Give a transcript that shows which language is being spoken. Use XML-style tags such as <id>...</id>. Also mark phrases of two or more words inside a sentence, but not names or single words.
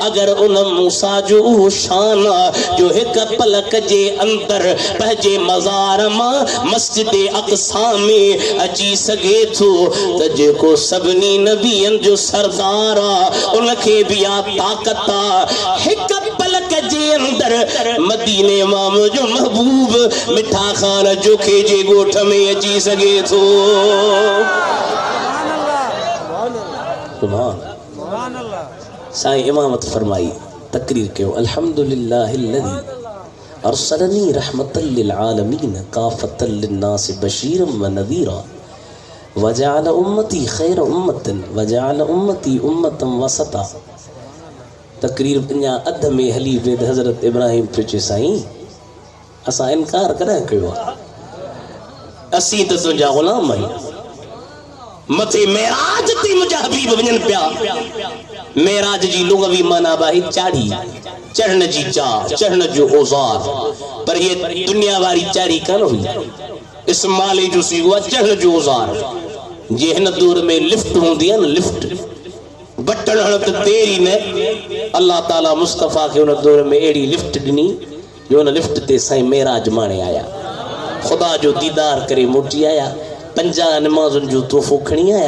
<sd>अगर उन मूसा जो उहो शान आहे जो हिक पलक जे अंदर पंहिंजे मज़ार मां मस्जिद अक़सा में अची सघे थो त जेको सभिनी नबियन जो सरदार आहे उनखे बि आ ताक़त आहे हिक पलक जे अंदर मदीने मां मुंहिंजो महबूब मिठा खान जोखे जे गोठ में अची सघे थो। साईं इमामत फरमाई तकरीर कयो</sd> <ar>الحمد لله الذي أرسلني رحمة للعالمين وكافة للناس بشيرا ونذيرا وجعل أمتي خير أمة وجعل أمتي أمة وسطا.</ar> <sd>तकरीर अञा अध में हली वे हज़रत इब्राहिम पियो साईं असां इनकार कॾहिं कयो आहे असीं त तुंहिंजा ग़ुलाम आहियूं। मथे मेराज ते मुंहिंजा हबीब वञनि पिया। मेराज जी लुग़वी माना आहे चाढ़ी चढ़ण जी चाह चढ़ण जो औज़ार पर ये दुनिया वारी चाढ़ी कान हुई इस्माइल जो सीगो आहे चढ़ण जो औज़ार जे हिन दौर में लिफ्ट हूंदी आहे न लिफ्ट बटन हण त तेरी न अल्लाह ताला मुस्तफ़ा खे उन दौर में अहिड़ी लिफ्ट ॾिनी जो उन लिफ्ट ते साईं मेराज माणे आया खुदा जो दीदार करे मोटी आया 50 नमाज़ुनि जो तोहफ़ो खणी आया।</sd>